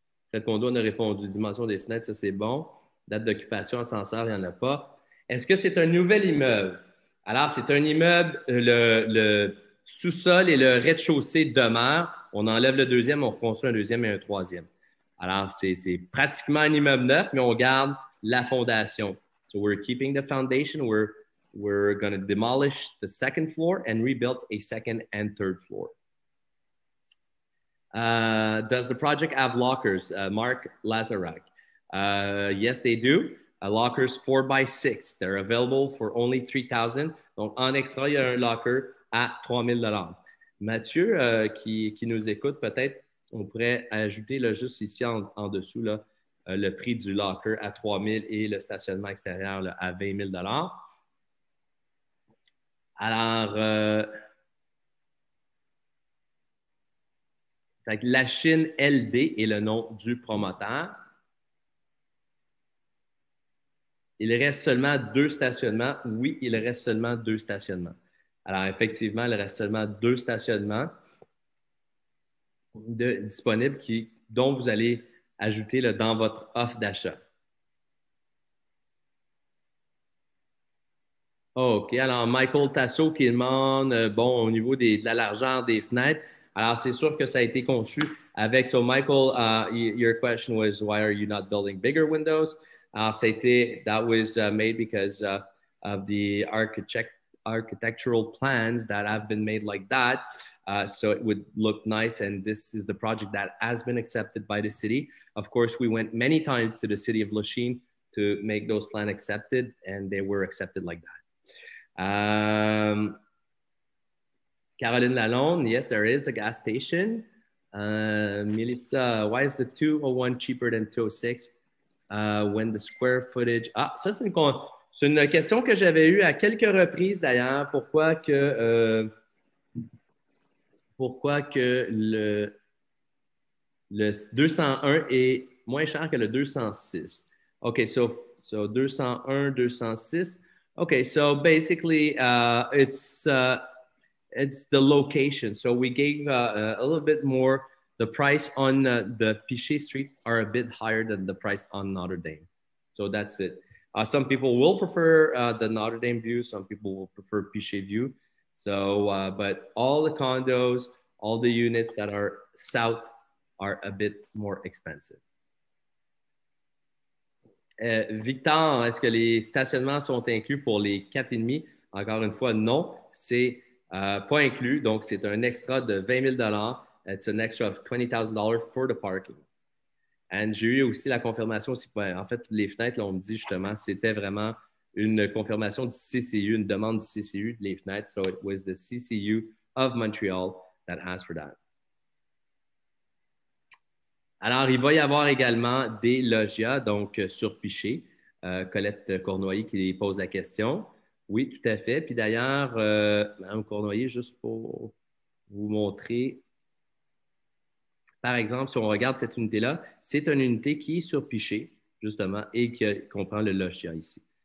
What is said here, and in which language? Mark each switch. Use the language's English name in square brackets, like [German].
[French] Fred Condo, on a répondu. Dimension des fenêtres, ça c'est bon. Date d'occupation, ascenseur, il n'y en a pas. Est-ce que c'est un nouvel immeuble? Alors, c'est un immeuble, le sous-sol et le rez-de-chaussée demeurent. On enlève le deuxième, on reconstruit un deuxième et un troisième. Alors, c'est pratiquement un immeuble neuf, mais on garde la fondation. [English] So we're keeping the foundation. We're going to demolish the second floor and rebuild a second and third floor. Does the project have lockers? Mark Lazarak. Yes, they do. Lockers 4x6. They're available for only $3,000. [French] Donc, en extra, il y a un locker à $3,000. Mathieu, qui nous écoute, peut-être, on pourrait ajouter là, juste ici en dessous là, le prix du locker à $3,000 et le stationnement extérieur là, à $20,000. Alors, la Chine LD est le nom du promoteur. Il reste seulement 2 stationnements. Oui, il reste seulement 2 stationnements. Alors, effectivement, il reste seulement 2 stationnements disponibles dont vous allez ajouter là, dans votre offre d'achat. OK. Alors, Michael Tasso qui demande, bon, au niveau de la largeur des fenêtres. Alors, c'est sûr que ça a été conçu avec. [English] So, Michael, your question was, why are you not building bigger windows? That was made because of the architectural plans that have been made like that. So it would look nice. And this is the project that has been accepted by the city. Of course, we went many times to the city of Lachine to make those plans accepted, and they were accepted like that. Caroline Lalonde, yes, there is a gas station. Melissa, why is the 201 cheaper than 206? When the square footage... [French] Ah, ça, c'est une question que j'avais eue à quelques reprises d'ailleurs. Pourquoi que le 201 est moins cher que le 206? [English] OK, so 201, 206. OK, so basically it's the location. So we gave a little bit more. The price on the Piché Street are a bit higher than the price on Notre Dame. So that's it. Some people will prefer the Notre Dame view. Some people will prefer Piché view. So, but all the condos, all the units that are south are a bit more expensive. [French] Victor, est-ce que les stationnements sont inclus pour les 4,5? Encore une fois, non. C'est pas inclus. Donc, c'est un extra de $20,000 [English] It's an extra of $20,000 for the parking. [French] Et j'ai eu aussi la confirmation aussi. En fait, les fenêtres, là, on me dit justement, c'était vraiment une confirmation du CCU, une demande du CCU, les fenêtres. [English] So it was the CCU of Montreal that asked for that. [French] Alors, il va y avoir également des logias, donc sur Piché. Colette Cournoyer qui pose la question. Oui, tout à fait. Puis d'ailleurs, Mme Cournoyer, juste pour vous montrer, par exemple, si on regarde cette unité-là, c'est une unité qui est sur Piché, justement, et qui comprend le loggia ici.